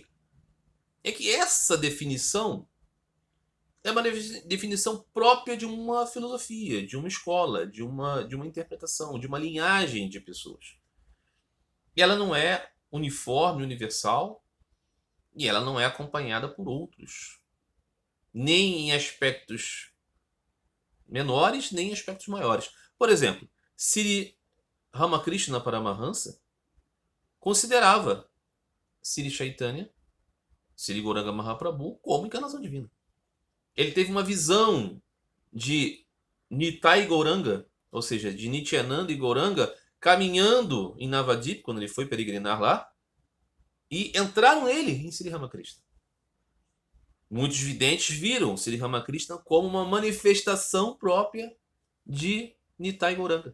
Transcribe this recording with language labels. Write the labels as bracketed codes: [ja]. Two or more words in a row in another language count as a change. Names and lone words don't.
[pt] É que essa definição é uma definição própria de uma filosofia, de uma escola, de uma interpretação, de uma linhagem de pessoas. E ela não é uniforme, universal, e ela não é acompanhada por outros. Nem em aspectos menores, nem em aspectos maiores. Por exemplo, Sri Ramakrishna Paramahansa considerava Sri Chaitanya, Sri Gauranga Mahaprabhu, como encarnação divina. Ele teve uma visão de Nitai Gauranga, ou seja, de Nityananda e Gauranga, caminhando em Navadip, quando ele foi peregrinar lá, e entraram nele em Sri Ramakrishna. Muitos videntes viram Sri Ramakrishna como uma manifestação própria de Nitai Gauranga.